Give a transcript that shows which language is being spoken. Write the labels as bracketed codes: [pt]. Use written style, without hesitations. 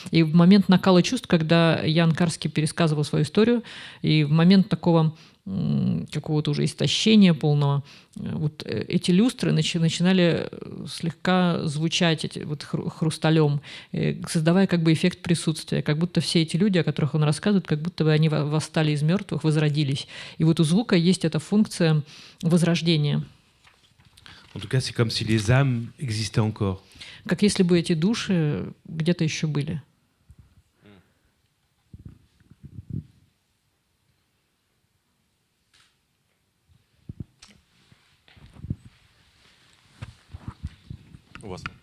[ru] И в момент накала чувств, когда Ян Карский пересказывал свою историю, и в момент такого какого-то уже истощения полного, вот эти люстры начинали слегка звучать хрусталем, создавая как бы эффект присутствия, как будто все эти люди, о которых он рассказывает, как будто бы они восстали из мертвых, возродились. И вот у звука есть эта функция возрождения. [fr] En tout cas, c'est comme si les âmes existaient encore. [ru] Как если бы эти души где-то еще были. У вас.